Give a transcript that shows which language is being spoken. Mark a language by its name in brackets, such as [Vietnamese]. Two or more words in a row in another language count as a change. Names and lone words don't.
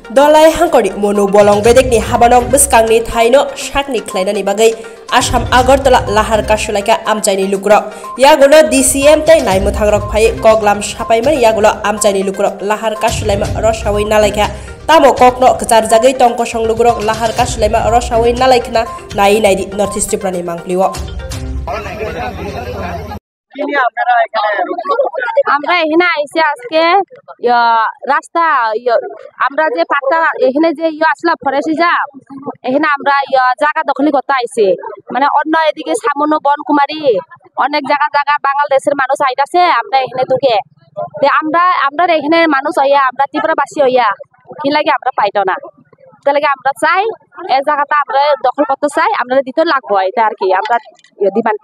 [Kok Borok] Dolai hangkori monu bolong bedek ni habanok beskang ni thaino shakni khlainani bagai Assam Agartala lahar kasulaika amchaini lukrok yagulo DCM tai naimu thangrok phai koglam sapaiman yagulo amchaini lukrok lahar kasulaima rosawai nalaika tamo kokno kachar jagai tongko songlugrok lahar kasulaima rosawai nalaikna nai naidi Northeast Tripurani mangpliwo [Bangla] আমরা এখানে আইছি আজকে রাস্তা আমরা যে পাট্টা এখানে যে আসলা [English] forest reserve [Bangla] এখানে আমরা জায়গা দখল করতে আইছি মানে অন্য এদিকে সামনো বনকুমারী অনেক জায়গা বাংলাদেশের মানুষ আইতাছে আমরা এখানে ঢুকে আমরা এখানে মানুষ হইয়া আমরা ত্রিপুরাবাসী হইয়া কি লাগে আমরা পাইতো না তাই লাগে আমরা চাই এই জায়গাটা আমরা দখল করতে চাই আমরা দিতে লাগবো এটা আর কি আমরা ডিমান্ডটা